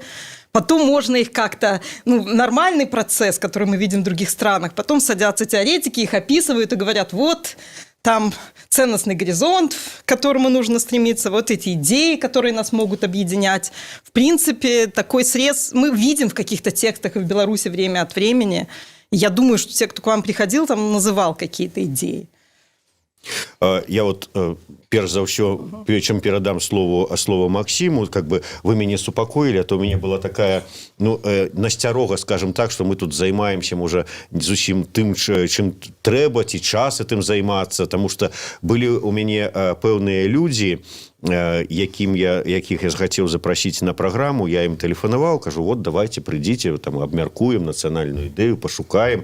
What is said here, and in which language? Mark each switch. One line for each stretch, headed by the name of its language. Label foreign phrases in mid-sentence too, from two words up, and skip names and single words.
Russian: Потом можно их как-то, нормальный процесс, который мы видим в других странах, потом садятся теоретики, их описывают и говорят: вот там ценностный горизонт, к которому нужно стремиться, вот эти идеи, которые нас могут объединять. В принципе, такой срез мы видим в каких-то текстах и в Беларуси время от времени. Я думаю, что те, кто к вам приходил, там называл какие-то идеи.
Belarusian: Я вот перш за ўсё, чым перадам слово Максиму,
Russian: как бы
Belarusian: вы мяне супакоілі, а то у мяне была такая насцярога, скажем так,
Russian: что мы тут займаемся
Belarusian: можа зусім тым, чым трэба, ці час этым займацца,
Russian: тому что
Belarusian: былі у мяне пэўныя людзі, якіх я захацеў запрасіць на праграму, я ім тэлефанаваў, кажу: вот давайте прыйдзіце, там абмяркуем нацыянальную ідэю, пашукаем.